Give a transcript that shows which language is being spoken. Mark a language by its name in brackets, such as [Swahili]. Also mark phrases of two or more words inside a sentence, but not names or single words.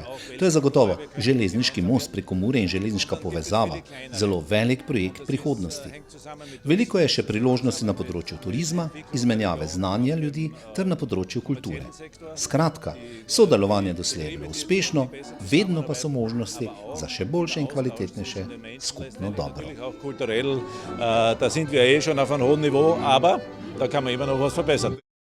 [Slovenian] To je zagotovo železniški most preko Mure in železniška povezava, zelo velik projekt prihodnosti. Veliko je še priložnosti na področju turizma, izmenjave znanja ljudi ter na področju kulture. Skratka, sodelovanje doslej je bilo uspešno, vedno pa so možnosti za še boljše in kvalitetnejše skupno dobro. [German] Aber da kann man immer noch was verbessern.